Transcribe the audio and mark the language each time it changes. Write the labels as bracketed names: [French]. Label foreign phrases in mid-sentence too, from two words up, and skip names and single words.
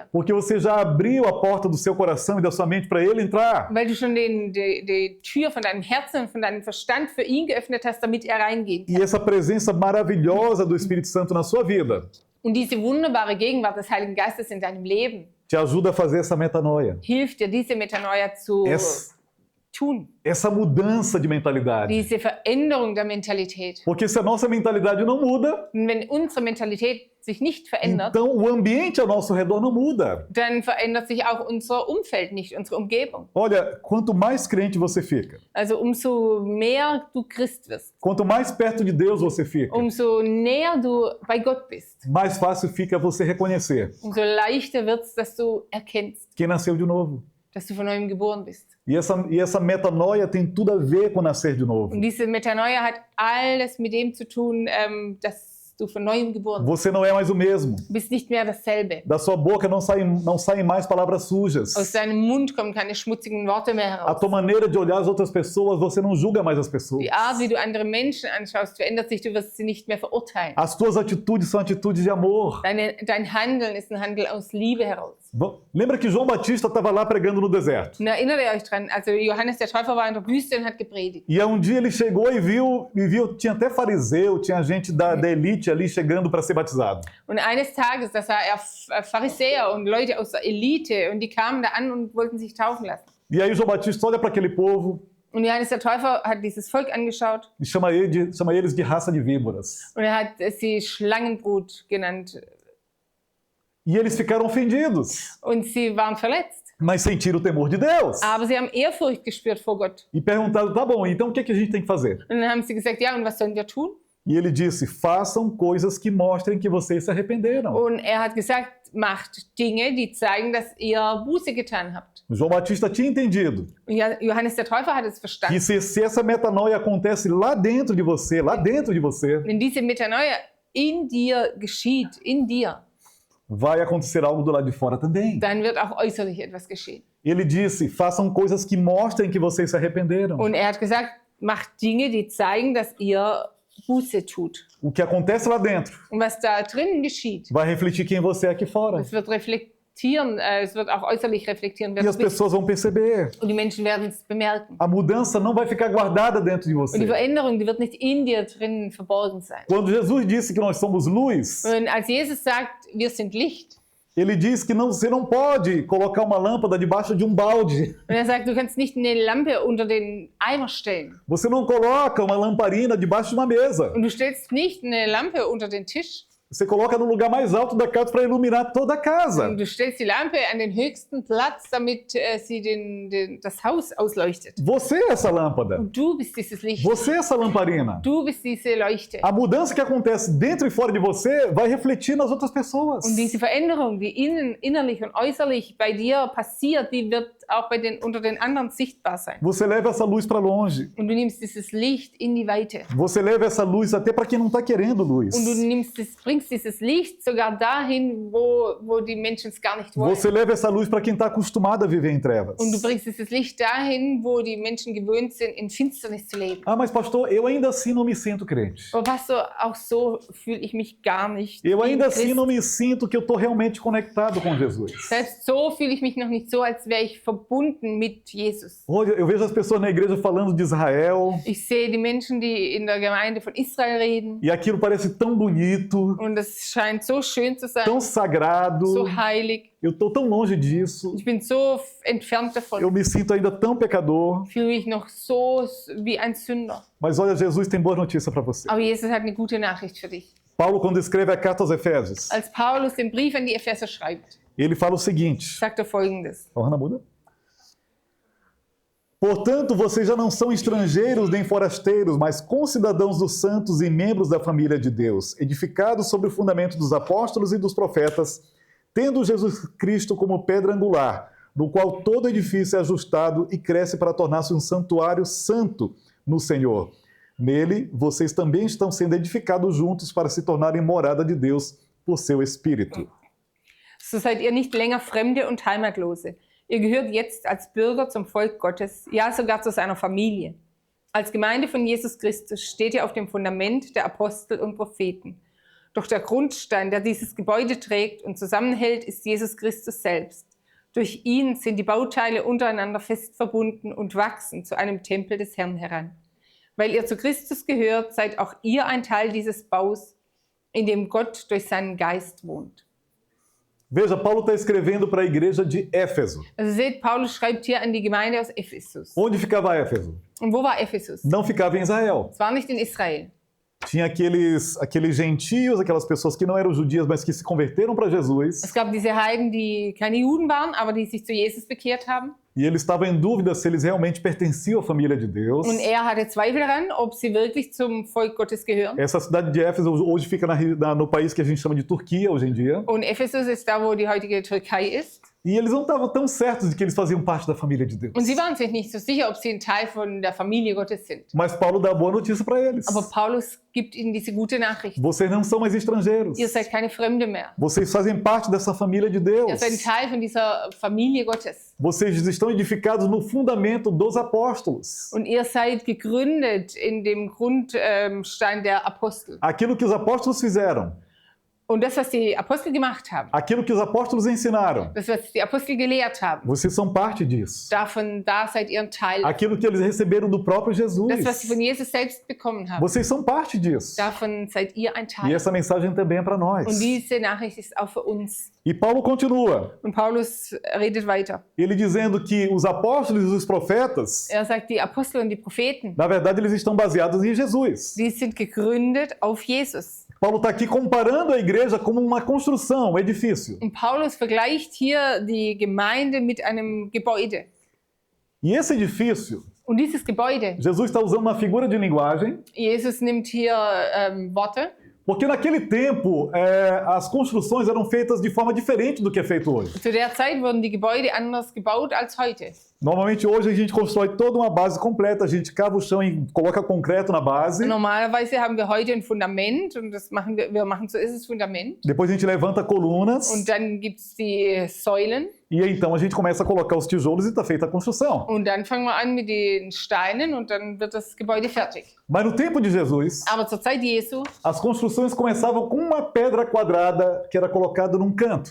[Portuguese] Porque você já abriu a porta do seu coração e da sua mente para ele entrar. [German] Weil du schon die Tür von deinem Herzen und von deinem Verstand für ihn geöffnet hast, damit er reingehen kann. [Portuguese] E essa presença maravilhosa do Espírito Santo na sua vida [German] Und diese wunderbare Gegenwart des Heiligen Geistes in deinem Leben [Portuguese] te ajuda a fazer essa metanoia. [German] hilft dir, diese Metanoia zu tun. [Portuguese] Essa mudança de mentalidade. [German] Diese Veränderung der Mentalität. [Portuguese] Porque se a nossa mentalidade não muda, [German] Und wenn unsere Mentalität sich nicht verändert, [Portuguese] então o ambiente ao nosso redor não muda. [German] dann verändert sich auch unser Umfeld nicht, unsere Umgebung. [Portuguese] Olha, quanto mais crente você fica, [German] Also umso mehr du Christ wirst, [Portuguese] quanto mais perto de Deus você fica, [German] umso näher du bei Gott bist, [Portuguese] mais fácil fica você reconhecer [German] umso leichter wird es, dass du erkennst, [Portuguese] quem nasceu de novo. [German] dass du von neuem geboren bist. [Portuguese] E essa metanoia tem tudo a ver com nascer de novo. [German] Und diese Metanoia hat alles mit dem zu tun, dass du von neuem geboren bist. [Portuguese] Você não é mais o mesmo. [German] Du bist nicht mehr dasselbe. [Portuguese] Da sua boca não saem mais palavras sujas. [German] Aus deinem Mund kommen keine schmutzigen Worte mehr [Portuguese] A [German] heraus. [Portuguese] tua maneira de olhar as outras pessoas, você não julga mais as pessoas. [German] Die Art, wie du andere Menschen anschaust, verändert sich. Du wirst sie nicht mehr verurteilen. [Portuguese] As tuas atitudes são atitudes de amor. [German] Dein Handeln ist ein Handel aus Liebe heraus. [Portuguese] Lembra que João Batista estava lá pregando no deserto. [German] Und erinnert ihr euch dran, also Johannes der Täufer war in der Wüste und hat gepredigt. [Portuguese] E um dia ele chegou e viu, tinha até fariseu, tinha gente da elite ali chegando para ser batizado. [German] Und eines Tages, da sah er Pharisäer und Leute aus der Elite und die kamen da an und wollten sich taufen lassen. [Portuguese] E aí João Batista olha para aquele povo [German] Und Johannes der Täufer hat dieses Volk angeschaut [Portuguese] e chama eles de raça de víboras. [German] und er hat sie Schlangenbrut genannt. [Portuguese] E eles ficaram ofendidos, [German] Und sie waren verletzt. [Portuguese] mas sentiram o temor de Deus. [German] Aber sie haben Ehrfurcht gespürt vor Gott. [Portuguese] E perguntaram, tá bom, então o que a gente tem que fazer? [German] Und dann haben sie gesagt, ja, und was sollen wir tun? [Portuguese] E ele disse, façam coisas que mostrem que vocês se arrependeram. [German] Und er hat gesagt, macht Dinge, die zeigen, dass ihr Buße getan habt. [Portuguese] João Batista tinha entendido [German] Und Johannes der Täufer hat es [Portuguese] que [German] verstanden. [Portuguese] se essa metanoia acontece lá dentro de você, [German] Wenn diese Metanoia in dir geschieht, in dir, [Portuguese] vai acontecer algo do lado de fora também. [German] dann wird auch äußerlich etwas geschehen. [Portuguese] Ele disse, façam coisas que mostrem que vocês se arrependeram. [German] Und er hat gesagt, macht Dinge, die zeigen, dass ihr Buße tut. [Portuguese] O que acontece lá dentro [German] Und was da drinnen geschieht, [Portuguese] vai refletir quem você é aqui fora. [German] es wird reflektieren, es wird auch äußerlich reflektieren, wer [Portuguese] E [German] du [Portuguese] as [German] bist. [Portuguese] pessoas vão perceber. [German] Und die Menschen werden es bemerken. [Portuguese] A mudança não vai ficar guardada dentro de [German] Und die [Portuguese] você. [German] Veränderung, die wird nicht in dir drinnen verborgen sein. [Portuguese] Quando Jesus disse que nós somos luz, [German] Und als Jesus sagt, wir sind Licht, [Portuguese] ele diz que você não pode colocar uma lâmpada debaixo de um balde. [German] und er sagt, du kannst nicht eine Lampe unter den Eimer stellen. [Portuguese] Você não coloca uma lamparina debaixo de uma mesa. [German] Und du stellst nicht eine Lampe unter den Tisch. [Portuguese] Você coloca no lugar mais alto da casa para iluminar toda a casa. [German] Und du stellst die Lampe an den höchsten Platz, damit sie das Haus ausleuchtet. [Portuguese] Você é essa lâmpada. [German] Und du bist dieses Licht. [Portuguese] Você é essa lamparina. [German] Du bist diese Leuchte. [Portuguese] A mudança que acontece dentro e fora de você vai refletir nas outras pessoas. [German] Und diese Veränderung, die innerlich und äußerlich bei dir passiert, die wird auch unter den anderen sichtbar sein. [Portuguese] Você leva essa luz para longe. [German] Und du nimmst dieses Licht in die Weite. [Portuguese] Você leva essa luz até para quem não está querendo luz. [German] Und du bringst dieses Licht sogar dahin, wo die Menschen es gar nicht wollen. [Portuguese] Você leva essa luz para quem está acostumado a viver em trevas. [German] Und du bringst dieses Licht dahin, wo die Menschen gewöhnt sind, in Finsternis zu leben. [Portuguese] Ah, mas pastor, eu ainda assim não me sinto crente. [German] Aber Pastor, auch so fühle ich mich gar nicht. [Portuguese] Eu [German] wie [Portuguese] ainda [German] Christ. [Portuguese] assim não me sinto que eu estou realmente conectado com Jesus. [German] Selbst so fühle ich mich noch nicht so, als wäre ich verbunden mit Jesus. [Portuguese] Hoje eu vejo as pessoas na igreja falando de Israel [German] Ich sehe die Menschen, die in der Gemeinde von Israel reden. [Portuguese] e aquilo parece tão bonito, [German] Und es scheint so schön zu sein, [Portuguese] tão sagrado. [German] so heilig. [Portuguese] Eu estou tão longe disso. [German] Ich bin so entfernt davon. [Portuguese] Eu me sinto ainda tão pecador. [German] Ich fühle mich noch so wie ein Sünder. [Portuguese] Mas olha, Jesus tem boa notícia para você. [German] Aber Jesus hat eine gute Nachricht für dich. [Portuguese] Paulo, quando escreve a carta aos Efésios, [German] Als Paulus den Brief an die Epheser schreibt, [Portuguese] ele fala o seguinte. [German] sagt er Folgendes. [Portuguese] Ó, Hannah, muda. Portanto, vocês já não são estrangeiros nem forasteiros, mas concidadãos dos santos e membros da família de Deus, edificados sobre o fundamento dos apóstolos e dos profetas, tendo Jesus Cristo como pedra angular, no qual todo edifício é ajustado e cresce para tornar-se um santuário santo no Senhor. Nele, vocês também estão sendo edificados juntos para se tornarem morada de Deus por seu Espírito. [German] So seid ihr nicht länger Fremde und Heimatlose. Ihr gehört jetzt als Bürger zum Volk Gottes, ja sogar zu seiner Familie. Als Gemeinde von Jesus Christus steht ihr auf dem Fundament der Apostel und Propheten. Doch der Grundstein, der dieses Gebäude trägt und zusammenhält, ist Jesus Christus selbst. Durch ihn sind die Bauteile untereinander fest verbunden und wachsen zu einem Tempel des Herrn heran. Weil ihr zu Christus gehört, seid auch ihr ein Teil dieses Baus, in dem Gott durch seinen Geist wohnt. [Portuguese] Veja, Paulo está escrevendo para a igreja de Éfeso. [German] Also seht, Paulus schreibt hier an die Gemeinde aus Ephesus. [Portuguese] Onde ficava Éfeso? [German] Und wo war Ephesus? [Portuguese] Não ficava em Israel. [German] Es war nicht in Israel. [Portuguese] Tinha aqueles gentios, aquelas pessoas que não eram judias, mas que se converteram para Jesus. [German] Es gab diese Heiden, die keine Juden waren, aber die sich zu Jesus bekehrt haben. [Portuguese] E ele estava em dúvida se eles realmente pertenciam à família de Deus. [German] Und er hatte Zweifel daran, ob sie wirklich zum Volk Gottes gehören. [Portuguese] Essa cidade de Éfeso hoje fica no país que a gente chama de Turquia hoje em dia. [German] Und Ephesus ist da, wo die heutige Türkei ist. [Portuguese] E eles não estavam tão certos de que eles faziam parte da família de Deus. [German] Und sie waren sich nicht so sicher, ob sie ein Teil von der Familie Gottes sind. [Portuguese] Mas Paulo dá a boa notícia para eles. [German] Aber Paulus gibt ihnen diese gute Nachricht. [Portuguese] Vocês não são mais estrangeiros. [German] Ihr seid keine Fremde mehr. [Portuguese] Vocês fazem parte dessa família de [German] Ihr [Portuguese] Deus. [German] seid ein Teil von dieser Familie Gottes. [Portuguese] Vocês estão edificados no fundamento dos apóstolos. [German] Und ihr seid gegründet in dem Grundstein der Apostel. [Portuguese] Aquilo que os apóstolos fizeram, [German] Und das, was die Apostel gemacht haben, [Portuguese] aquilo que os apóstolos ensinaram, [German] das, was die Apostel gelehrt haben, [Portuguese] vocês são parte disso. [German] da seid ihr ein Teil. [Portuguese] Aquilo que eles receberam do próprio Jesus, [German] Das, was sie von Jesus selbst bekommen haben, [Portuguese] vocês são parte disso. [German] davon seid ihr ein [Portuguese] E [German] Teil. [Portuguese] essa mensagem também é para nós. [German] Und diese Nachricht ist auch für uns. [Portuguese] E Paulo continua, [German] Und Paulus redet weiter. [Portuguese] ele dizendo que os apóstolos e os profetas, [German] Er sagt, die Apostel und die Propheten, [Portuguese] na verdade, eles estão baseados em Jesus. [German] die sind gegründet auf Jesus. [Portuguese] Paulo está aqui comparando a igreja como uma construção, um edifício. [German] Und Paulus vergleicht hier die Gemeinde mit einem Gebäude. [Portuguese] E esse edifício, [German] Und dieses Gebäude, [Portuguese] Jesus está usando uma figura de linguagem, [German] Jesus nimmt hier Worte, [Portuguese] porque naquele tempo as construções eram feitas de forma diferente do que é feito hoje. [German] zu der Zeit wurden die Gebäude anders gebaut als heute. [Portuguese] Normalmente hoje a gente constrói toda uma base completa, a gente cava o chão e coloca concreto na base, [German] Normalerweise haben wir heute ein Fundament und wir machen zuerst das Fundament [Portuguese] depois a gente levanta colunas [German] und dann gibt es die Säulen [Portuguese] e então a gente começa a colocar os tijolos e está feita a construção. [German] und dann fangen wir an mit den Steinen und dann wird das Gebäude fertig. [Portuguese] Mas no tempo de Jesus, [German] Aber zur Zeit Jesu, [Portuguese] as construções começavam com uma pedra quadrada que era colocada num canto.